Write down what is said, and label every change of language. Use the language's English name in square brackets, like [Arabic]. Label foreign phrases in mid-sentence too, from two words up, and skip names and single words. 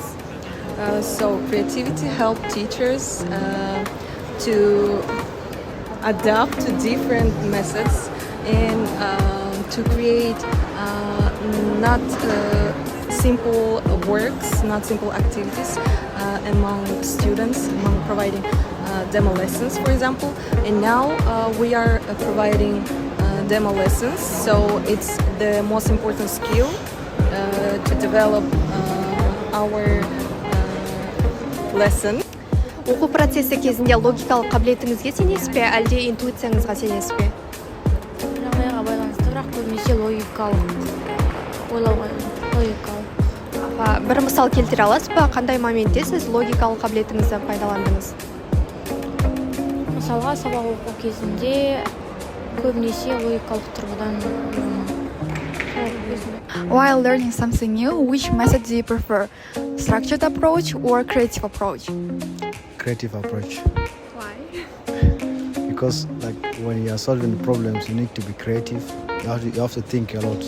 [English] So creativity helps teachers to adapt to different methods and to create not simple works, not simple activities among students, among providing demo lessons, for example. And now we are providing demo lessons, so it's the most important skill to develop our lesson. [Kazakh] Оқу процесі кезінде логикалық қабілетіңізге сенесіз бе, әлде интуицияңызға сенесіз бе? Жағдайға байланысты, бірақ көбінесе логикалық ойлауға логикалық. Бір мысал келтіре аласыз ба, қандай моментте сіз логикалық қабілетіңізді пайдаландыңыз? Мысалға, сабақ оқу кезінде көбінесе логикалық тұрғыдан [English] While learning something new, which method do you prefer? Structured approach or creative approach? Creative approach. Why? Because when you are solving problems, you need to be creative. You have to think a lot.